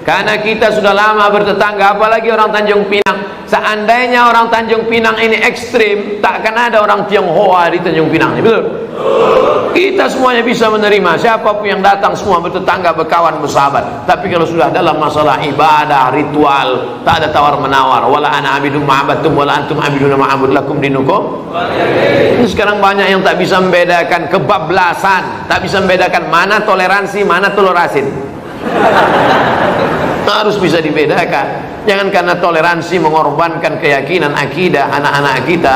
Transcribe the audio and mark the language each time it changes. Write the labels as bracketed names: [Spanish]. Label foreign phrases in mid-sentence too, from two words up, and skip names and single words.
[Indonesian] Karena kita sudah lama bertetangga, apalagi orang Tanjung Pinang. Seandainya orang Tanjung Pinang ini ekstrim, tak akan ada orang Tionghoa di Tanjung Pinang, betul? Kita semuanya bisa menerima, siapapun yang datang semua bertetangga, berkawan, bersahabat. Tapi kalau sudah dalam masalah ibadah, ritual, tak ada tawar menawar. [Arabic] ولا أنا عابد ما عبدتم ولا أنتم عابدون ما أعبد لكم دينكم. [Indonesian] Ini sekarang banyak yang tak bisa membedakan kebablasan, tak bisa membedakan mana toleransi, mana tolerasin. Harus bisa dibedakan. Jangan karena toleransi mengorbankan keyakinan akidah anak-anak kita.